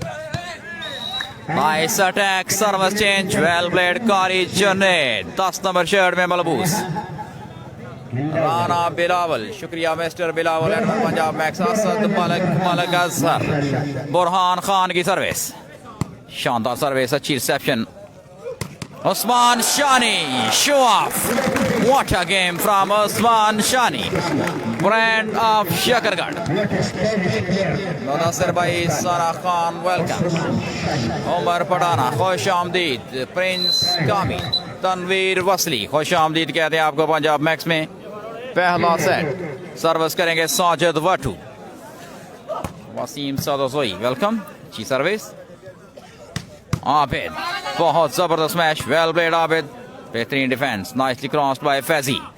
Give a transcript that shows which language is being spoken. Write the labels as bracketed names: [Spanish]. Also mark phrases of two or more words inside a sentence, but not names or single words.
[English] Nice attack, service change, well played [Urdu] قاری جنید، 10 [English] number shirt [Urdu] میں ملبوس. رانا بلاول، شکریہ مسٹر بلاول اینڈ پنجاب میکس. असद मलक अजहर। برہان خان کی سروس، شاندار سروس، اچھی ریسپشن. [English] Osman Shani, show off. What a game from Osman Shani, brand of Shakargarh. Munasir Bhai, Sara Khan, welcome. [Urdu] Omar Padana, خوش آمدید, Prince Kami, Tanveer Wasli, خوش آمدید کہتے ہیں آپ کو پنجاب میکس میں. پہلا سیٹ سروس کریں گے ساجد وٹو. وسیم سدوسوئی، ویلکم، اچھی سروس. عابد، بہت زبردست میچ, [English] well played [Urdu] عابد، بہترین ڈیفنس, [English] nicely crossed by [Urdu] फैजी।